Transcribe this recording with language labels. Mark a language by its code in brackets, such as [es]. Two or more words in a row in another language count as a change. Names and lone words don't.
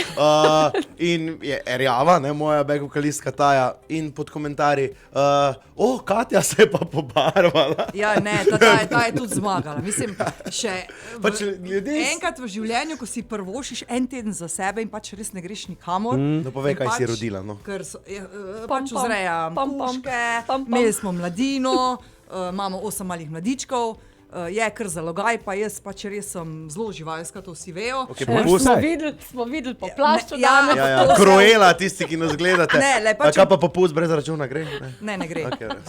[sl] In je rjava, ne, moja back-vokalistka Taja, in pod komentarji, Katja se je pa pobarvala. Ja, ne, ta je tudi zmagala. Mislim, še Pač ljudje... enkrat v življenju, ko si prvošiš en teden za sebe in pač res ne greš nikamor. No, povej, in kaj si pač, rodila, no. Ker so, Pam, pač pam, vzrejam pam, pam, puške, pam, pam. imeli smo mladino, imamo 8 malih mladičkov, je kar zalogaj, pa jaz pač res sem zelo živalska, to vsi vejo. Okay, Smo videli po plašču ja, danes. Ja, To se- Kruela, tisti, ki nas gledate. Ne, le, A pač- kaj pa popust brez računa gre? Ne. Ne gre. Okej, res.